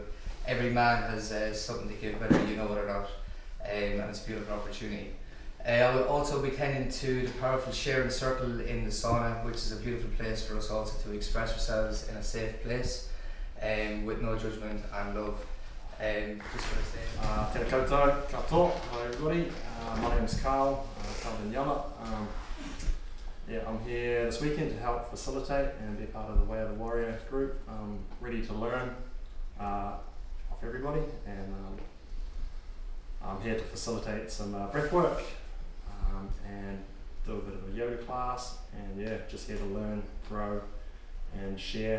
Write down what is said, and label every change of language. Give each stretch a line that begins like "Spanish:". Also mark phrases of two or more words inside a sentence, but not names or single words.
English: Every man has something to give, whether you know it or not, and it's a beautiful opportunity. I will also be tending to the powerful sharing circle in the sauna, which is a beautiful place for us also to express ourselves in a safe place, with no judgment and love. Just want to say,
Māori: Tēnā koutou, katoa,
English: hello everybody. My name is Carl, Carl Yama. I'm here this weekend to help facilitate and be part of the Way of the Warrior group. I'm ready to learn off everybody, and I'm here to facilitate some breath work and do a bit of a yoga class, and yeah, just here to learn, grow and share.